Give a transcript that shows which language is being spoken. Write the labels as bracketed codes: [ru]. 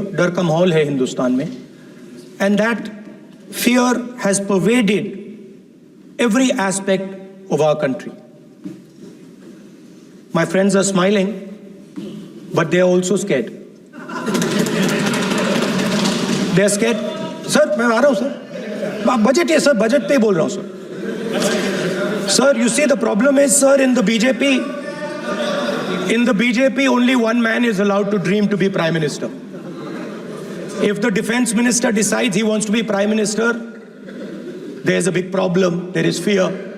[hi] Dar ka mahol hai Hindustan mein. [en] And that fear has pervaded every aspect of our country. My friends are smiling, but they are also scared. They are scared. [hi] Sir, मैं आ रहा हूँ sir. Budget है sir, budget पे बोल रहा हूँ sir. [en] Sir, you see the problem is sir, in the BJP only one man is allowed to dream to be Prime Minister. If the Defense Minister decides he wants to be Prime Minister, there is a big problem, there is fear.